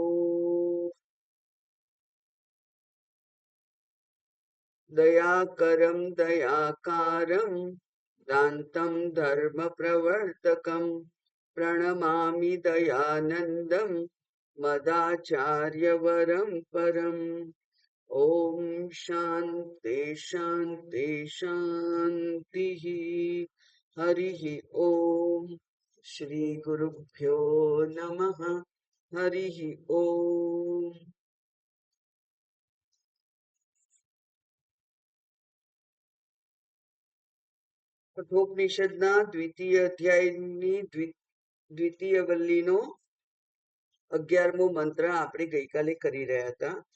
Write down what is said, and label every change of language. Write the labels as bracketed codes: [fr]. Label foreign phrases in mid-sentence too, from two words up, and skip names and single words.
[sa] दयाकरं दयाकारं दान्तं धर्मप्रवर्तकं प्रणमामि दयानन्दं मदाचार्यवरं परम्। ॐ शान्ति शान्ति शान्तिः। हरिः ॐ। श्री गुरुभ्यो नमः। हरिः ॐ। [gu] કઠોપનિષદના દ્વિતીય અધ્યાયની દ્વિતીય વલ્લીનો 11મો મંત્ર આપણે ગઈકાલે કરી રહ્યા હતા.